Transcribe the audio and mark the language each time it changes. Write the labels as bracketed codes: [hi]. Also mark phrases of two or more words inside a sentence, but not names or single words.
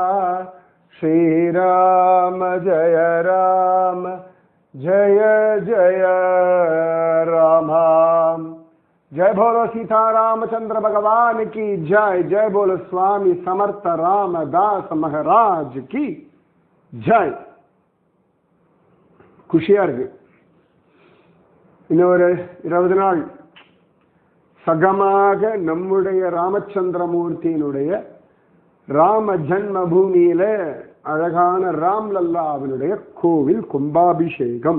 [hi] श्री राम जय राम जय जय राम। जय बोलो सीता रामचंद्र भगवान की जय। जय बोलो स्वामी समर्थ रामदास महाराज की जय। [ta] खुशिया இருக்கு. இன்னொரு 20 நாள் சகமாக நம்முடைய ராமச்சந்திரமூர்த்தியினுடைய ராம ஜன்ம பூமியில அழகான ராம்லல்லாவினுடைய கோவில் கும்பாபிஷேகம்.